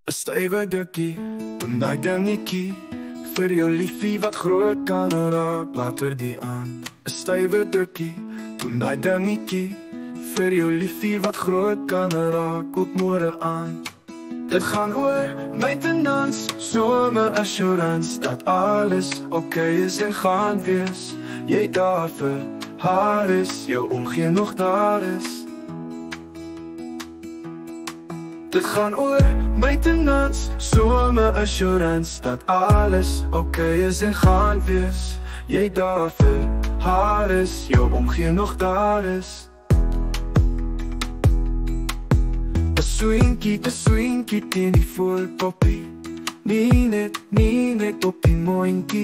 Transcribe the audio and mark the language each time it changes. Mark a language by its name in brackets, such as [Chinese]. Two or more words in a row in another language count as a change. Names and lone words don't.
[Afrikaans] 'n stywe dikkie, doen daai dingetjie vir jou liefie wat groot kan raak later die aand. 'n Stywe dikkie, doen daai dingetjie vir jou liefie wat groot kan raak op môre aand. Dit gaan oor maintenance, [English] some assurance [Afrikaans] dat alles okay is en gaan wees. Jy daar vir haar is, jou omgee nog daar is. Dit gaan oor maintenance, [English] some assurance [Afrikaans] dat alles okay is en gaan wees. Jy daar vir haar is, jou omgee nog daar is. 'n swinkie teen die voorpoppie. Nie net op die moontjie.